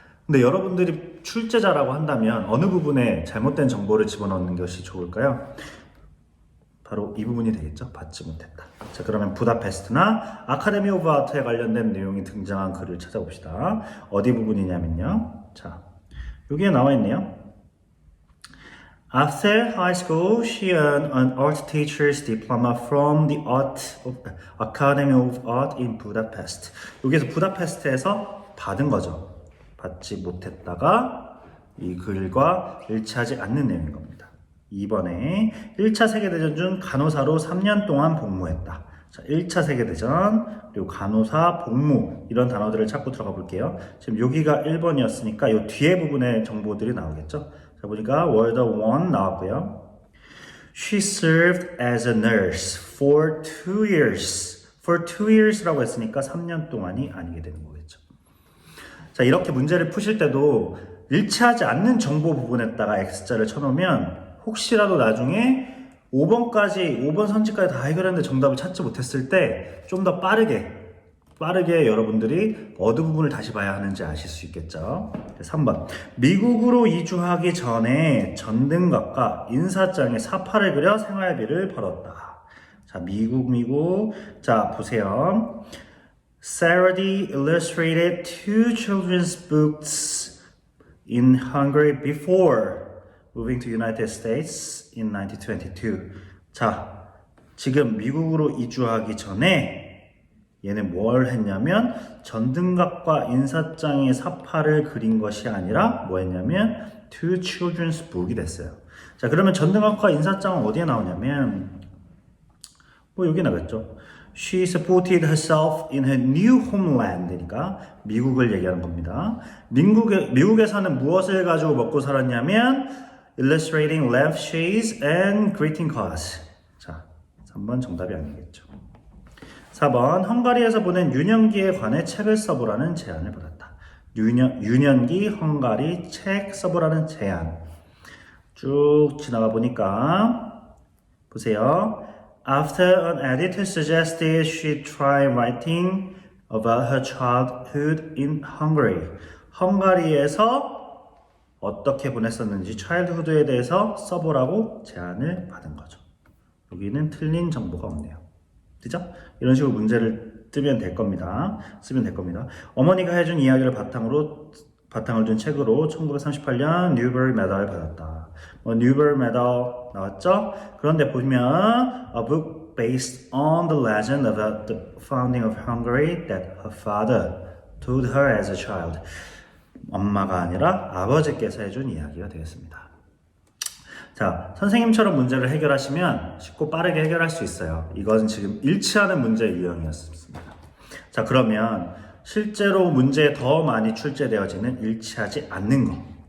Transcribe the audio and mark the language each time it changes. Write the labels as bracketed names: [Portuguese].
[Korean] 근데 여러분들이 출제자라고 한다면 어느 부분에 잘못된 정보를 집어넣는 것이 좋을까요? 바로 이 부분이 되겠죠? 받지 못했다. 자, 그러면 부다페스트나 아카데미 오브 아트에 관련된 내용이 등장한 글을 찾아봅시다. 어디 부분이냐면요. 자, 여기에 나와 있네요. [English] After high school, she earned an art teacher's diploma from the Academy of Art in Budapest. [Korean] 여기서 부다페스트에서 받은 거죠. 받지 못했다가 이 글과 일치하지 않는 내용인 겁니다. 2번에 1차 세계대전 중 간호사로 3년 동안 복무했다. 자, 1차 세계대전, 그리고 간호사, 복무 이런 단어들을 찾고 들어가 볼게요. 지금 여기가 1번이었으니까 이 뒤에 부분의 정보들이 나오겠죠. 자, 보니까 World War I 나왔고요. [English] She served as a nurse for 2 years. For 2 years [Korean] 라고 했으니까 3년 동안이 아니게 되는 거겠죠. 자, 이렇게 문제를 푸실 때도 일치하지 않는 정보 부분에다가 X자를 쳐놓으면 혹시라도 나중에 5번 선지까지 다 해결했는데 정답을 찾지 못했을 때 좀 더 빠르게 여러분들이 어느 부분을 다시 봐야 하는지 아실 수 있겠죠. 3번. 미국으로 이주하기 전에 전등갑과 인사장에 사파를 그려 생활비를 벌었다. 자, 미국. 자, 보세요. [English] Saradi illustrated 2 children's books in Hungary before moving to United States in 1922. [Korean] 자, 지금 미국으로 이주하기 전에 얘는 뭘 했냐면 전등갑과 인사장의 사파를 그린 것이 아니라 뭐 했냐면 [English] 2 children's book [Korean] 이 됐어요. 자, 그러면 전등갑과 인사장은 어디에 나오냐면 뭐 여기 나겠죠. [English] She supported herself in her new homeland니까 [Korean] 미국을 얘기하는 겁니다. 미국에서는 무엇을 가지고 먹고 살았냐면 [English] illustrating lampshades and greeting cards. [Korean] 자, 3번 정답이 아니겠죠. 4번 헝가리에서 보낸 유년기에 관해 책을 써보라는 제안을 받았다. 유년기 헝가리 책 써보라는 제안. 쭉 지나가 보니까 보세요. [English] After an editor suggested she try writing about her childhood in Hungary. [Korean] 헝가리에서 어떻게 보냈었는지 childhood에 대해서 써보라고 제안을 받은 거죠. 여기는 틀린 정보가 없네요. 그죠? 이런 식으로 문제를 쓰면 될 겁니다. 어머니가 해준 이야기를 바탕을 둔 책으로 1938년 뉴버리 메달을 받았다. 뉴버리 메달 나왔죠? 그런데 보면 [English] a book based on the legend about the founding of Hungary that her father told her as a child. [Korean] 엄마가 아니라 아버지께서 해준 이야기가 되겠습니다. 자, 선생님처럼 문제를 해결하시면 쉽고 빠르게 해결할 수 있어요. 이것은 지금 일치하는 문제 유형이었습니다. 자, 그러면 실제로 문제에 더 많이 출제되어지는 일치하지 않는 거.